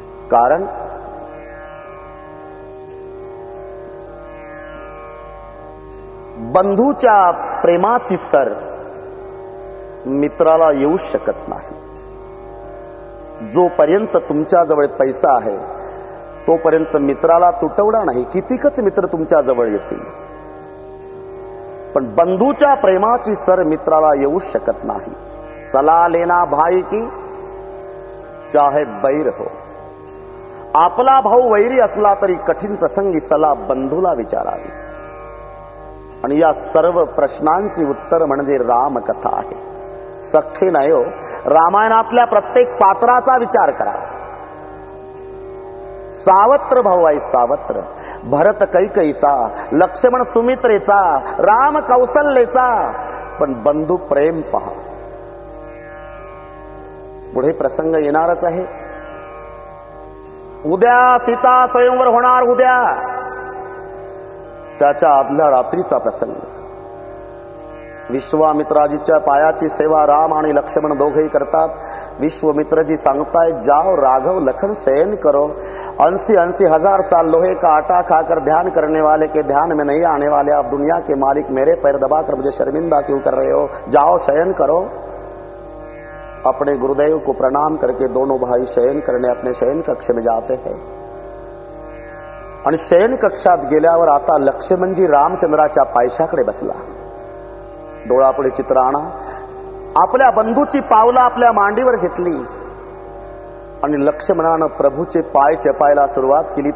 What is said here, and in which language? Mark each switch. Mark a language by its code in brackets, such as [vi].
[mr] कारण बंधूच्या प्रेमाची सर मित्राला येऊ शकत नाही. जोपर्यंत तुमच्याजवळ पैसा आहे तोपर्यंत मित्राला तुटवडा नाही. कितीकच मित्र तुमच्या जवळ येतील, पण बंधूच्या प्रेमाची सर मित्राला येऊ शकत नाही. [hi] सलाह लेना भाई की चाहे बैर हो. [mr] आपला भाऊ वैरी असला तरी कठीण प्रसंगी सलाह बंधूला विचारावी. आणि या सर्व प्रश्नांची उत्तर म्हणजे रामकथा आहे. सख्खे नाही हो, रामायणातल्या प्रत्येक पात्राचा विचार करा. सावत्र भाऊ आहे, सावत्र. भरत कैकईचा, लक्ष्मण सुमित्रेचा, राम कौसल्येचा. पण बंधू प्रेम पहा. पुढे प्रसंग येणारच आहे. उद्या सीता स्वयंवर होणार. उद्या त्याच्या आदल्या रात्रीचा प्रसंग. विश्वामित्राजीच्या पायाची सेवा राम आणि लक्ष्मण दोघेही करतात. विश्वामित्रजी सांगताय, [hi] जाओ राघव लखन शयन करो. 80 हजार साल लोहे का आटा खाकर ध्यान करने वाले के ध्यान में नहीं आने वाले आप दुनिया के मालिक मेरे पैर दबाकर मुझे शर्मिंदा क्यों कर रहे हो? जाओ शयन करो. अपने गुरुदेव को प्रणाम करके दोनों भाई शयन करने अपने शयन कक्ष में जाते हैं. [mr] आणि शयन कक्षात गेल्यावर आता लक्ष्मणजी रामचंद्राच्या पायशाकडे बसला. डोळापुढे चित्र आणा. आपल्या बंधूची पावलं आपल्या मांडीवर घेतली आणि लक्ष्मणानं प्रभूचे पाय चपायला सुरुवात केली.